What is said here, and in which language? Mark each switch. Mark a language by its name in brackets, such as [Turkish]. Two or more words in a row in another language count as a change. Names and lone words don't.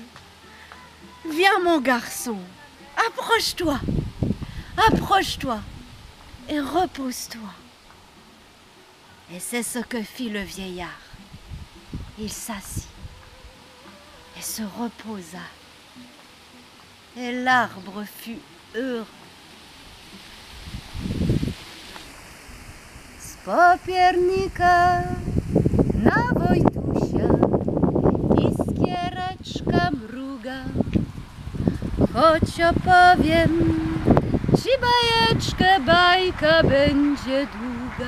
[French] Viens, mon garçon, approche-toi, approche-toi et repose-toi. Et c'est ce que fit le vieillard. Il s'assit et se reposa. Et l'arbre fut heureux. [Polish] Z popiernika na Wojtusia iskiereczka mruga. Choć opowiem ci bajeczkę, bajka będzie długa.